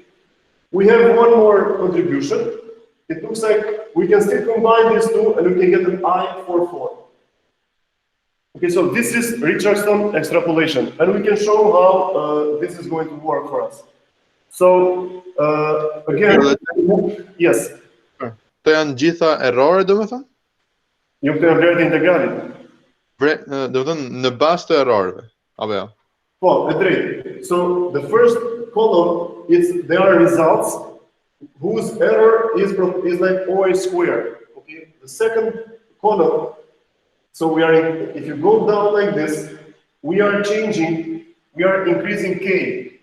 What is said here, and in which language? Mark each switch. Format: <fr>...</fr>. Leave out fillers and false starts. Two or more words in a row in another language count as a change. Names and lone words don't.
<en>We have one more contribution. It looks like we can still combine these two and we can get an I44. Okay, so this is Richardson extrapolation, and we can show how this is going to work for us. So, again, yes.</en> <sq>Të janë gjitha errore, domethënë? Jo, këto janë vlerët e integralit. Domethënë në bazë të erroreve, apo jo? Po, e drejtë.</sq> <en>So, the first column there are results whose error is like OH squared. Okay, the second column. So if you go down like this, we are increasing k.</en>